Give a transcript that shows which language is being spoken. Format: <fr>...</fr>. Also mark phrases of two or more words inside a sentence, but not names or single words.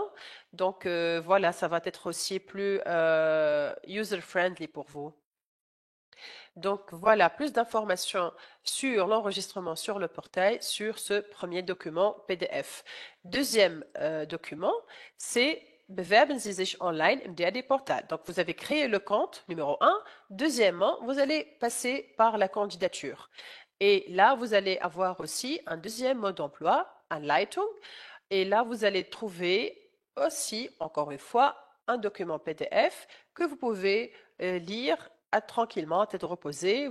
<fr>Donc, voilà, ça va être aussi plus user-friendly pour vous. Donc voilà, plus d'informations sur l'enregistrement sur le portail sur ce premier document PDF. Deuxième document, c'est</fr> <de>bewerben Sie sich online im DAD-Portal.</de> <fr>Donc, vous avez créé le compte, numéro un. Deuxièmement, vous allez passer par la candidature. Et là, vous allez avoir aussi un deuxième mode d'emploi, Anleitung. Et là, vous allez trouver aussi, encore une fois, un document PDF que vous pouvez lire tranquillement, à tête reposée.</fr>